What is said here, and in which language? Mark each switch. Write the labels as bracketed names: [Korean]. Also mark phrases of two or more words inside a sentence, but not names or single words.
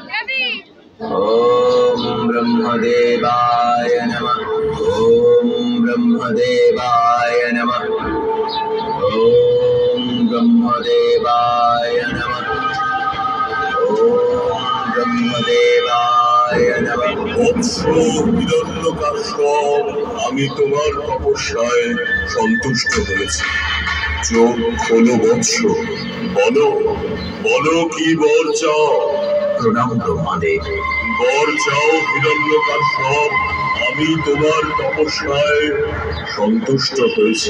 [Sanskrit] ओम ब्रह्मदेवाय नमः। ओम ब्रह्मदेवाय नमः। ओम ब्रह्मदेवाय नमः। ओम ब्रह्मदेवाय नमः। [Bangla] বৎস হিরণ্যকাশ্যপ, আমি তোমার তপস্যায় সন্তুষ্ট হয়েছি। চোখ খোলো বৎস, বলো বলো কি বর চাও? প্রণাম ব্রহ্মদেব। বর চাও হিরণ্যকাশ্যপ, আমি তোমার তপস্যায় সন্তুষ্ট হয়েছি।